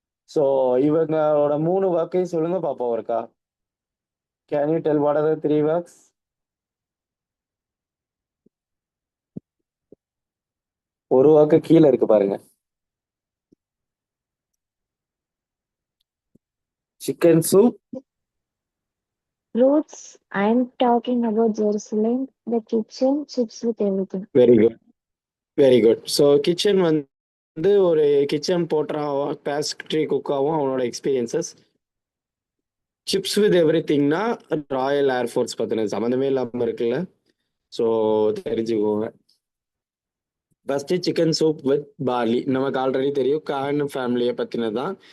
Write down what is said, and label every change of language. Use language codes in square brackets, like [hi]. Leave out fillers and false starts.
[ta] So இவங்களோட மூணு ஒர்க்கையும் சொல்லுங்க பாப்போம் இருக்கா. [en] Can you tell what are the three works? [ta] ஒரு ஒர்க்கு கீழே இருக்கு பாருங்க, chicken soup. [en] Roots, I'm talking about Jerusalem, the kitchen, chips with everything. Very good, very good. [ta] So kitchen வந்து ஒரு கிச்சன் போட்டுறாவும் பேஸ்ட்ரி குக்காவும் அவனோட experiences. Chips with every திங்னா Royal air force பற்றின சம்மந்தமே இல்லாமல் இருக்குல்ல. ஸோ தெரிஞ்சுக்கோங்க. First chicken soup with barley நமக்கு already தெரியும், கான் ஃபேமிலியை பற்றினது தான்.